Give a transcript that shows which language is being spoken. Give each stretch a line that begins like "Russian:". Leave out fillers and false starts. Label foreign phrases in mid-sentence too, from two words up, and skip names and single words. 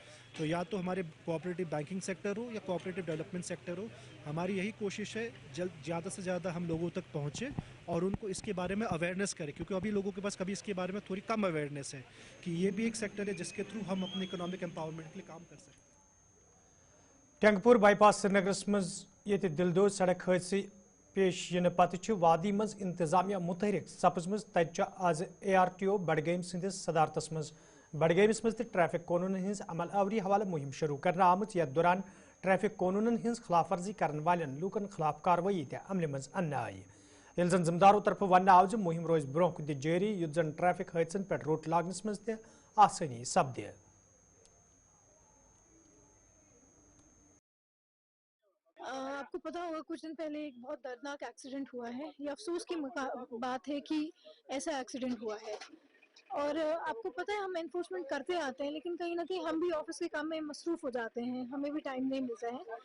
Hindi: तो या तो हमारे
English: cooperative banking sector
Hindi: हो या
English: cooperative development sector
Hindi: हो, हमारी यही कोशिश है ज़्यादा से ज़्यादा हम लोगों तक पहुँचे और उनको इसके बारे में अवेयरनेस करें, क्योंकि अभी लोगों के पास कभी इसके बारे में थोड़ी कम अवेयरनेस है कि ये भी एक सेक्टर है जिसके थ्रू हम अपने
English: economic empowerment
Hindi: के लिए काम कर सकते हैं.
Kashmiri: टंगपुर बाईपास श्रीनगरस मज ये दिलदोज सड़क हादसे पेश इन पत वादी मज इंतजामिया मुतहरिक सपजम तज आज ARTO बडगम सदिस सदारतस मज बडगैमस मज ट्रैफिक कानून हज अमल आवरी हवाले मुहिम शुरू करना आमत यथ दौरान ट्रैफिक कानून हज खिलाफ वर्जी कर वालन लूकन खिलाफ कार्रवाई अमल मज अन्न आई ये जन जिम्मेदारों तरफ वन आव मुहिम रोज ब्रोह कुन जारी युत जन ट्रैफिक हादसन पे रोट लागनस मज आसानी सपदे।
Hindi: आपको पता होगा कुछ दिन पहले एक बहुत दर्दनाक एक्सीडेंट हुआ है। ये अफसोस की बात है कि ऐसा एक्सीडेंट हुआ है और आपको पता है हम एनफोर्समेंट करते आते हैं, लेकिन कहीं ना कहीं हम भी ऑफिस के काम में मसरूफ़ हो जाते हैं, हमें भी टाइम नहीं मिलता है।